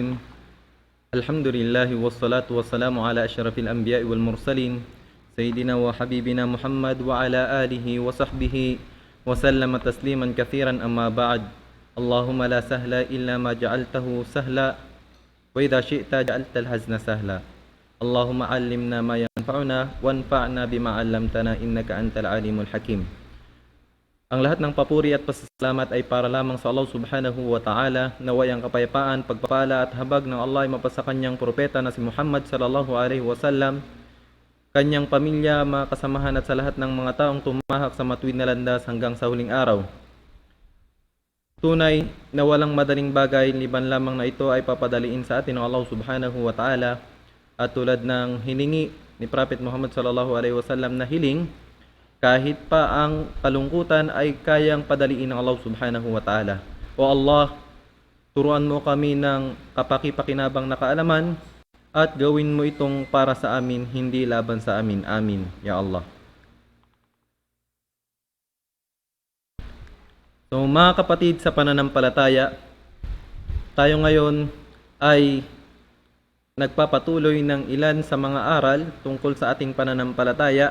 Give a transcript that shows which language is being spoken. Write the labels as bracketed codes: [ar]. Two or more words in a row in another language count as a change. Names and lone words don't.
[ar] الحمد لله والصلاة والسلام على أشرف الأنبياء والمرسلين سيدنا وحبيبنا محمد وعلى آله وصحبه وسلم تسليما كثيرا. أما بعد، اللهم لا سهل إلا ما جعلته سهلا وإذا شئت جعلت الحزن سهلا. اللهم علمنا ما ينفعنا وانفعنا بما علمتنا إنك أنت العليم الحكيم. [tl] Ang lahat ng papuri at pasasalamat ay para lamang sa Allah [ar] سبحانه وتعالى. [tl] Naway ang kapayapaan, pagpapala at habag ng Allah ay mapasa kanyang propeta na si Muhammad [ar] صلى الله عليه وسلم, [tl] kanyang pamilya, mga kasamahan at sa lahat ng mga taong tumahak sa matuwid na landas hanggang sa huling araw. Tunay na walang madaling bagay, liban lamang na ito ay papadaliin sa atin ng Allah [ar] سبحانه وتعالى. [tl] At tulad ng hiningi ni Prophet Muhammad [ar] صلى الله عليه وسلم [tl] na hiling, kahit pa ang kalungkutan ay kayang padaliin ng Allah [ar] سبحانه وتعالى. [tl] O Allah, turuan mo kami ng kapaki-pakinabang na kaalaman at gawin mo itong para sa amin, hindi laban sa amin. Amin, Ya Allah. So mga kapatid sa pananampalataya, tayo ngayon ay nagpapatuloy ng ilan sa mga aral tungkol sa ating pananampalataya.